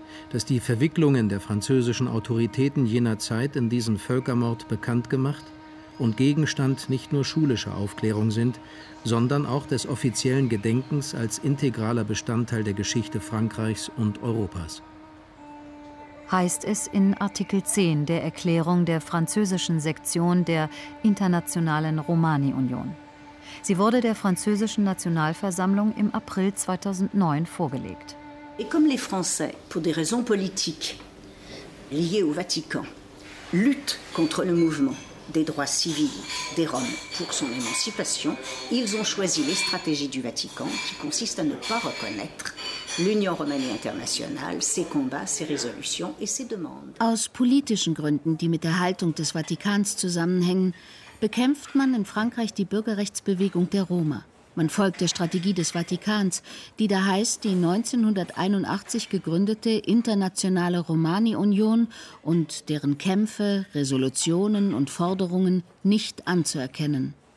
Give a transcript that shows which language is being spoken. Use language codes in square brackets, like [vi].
[de] Dass die Verwicklungen der französischen Autoritäten jener Zeit in diesen Völkermord bekannt gemacht und Gegenstand nicht nur schulischer Aufklärung sind, sondern auch des offiziellen Gedenkens als integraler Bestandteil der Geschichte Frankreichs und Europas. Heißt es in Artikel 10 der Erklärung der französischen Sektion der Internationalen Romani-Union. Sie wurde der französischen Nationalversammlung im April 2009 vorgelegt. [fr] Et comme les Français, pour des raisons politiques liées au Vatican, luttent contre le mouvement des droits civils des Roms pour son émancipation, ils ont choisi les stratégies du Vatican qui consiste à ne pas reconnaître l'Union Romanie Internationale, ses combats, ses résolutions et ses demandes. [de] Aus politischen Gründen, die mit der Haltung des Vatikans zusammenhängen, bekämpft man in Frankreich die Bürgerrechtsbewegung der Roma. Man folgt der Strategie des Vatikans, die da heißt, die 1981 gegründete Internationale Romani-Union und deren Kämpfe, Resolutionen und Forderungen nicht anzuerkennen.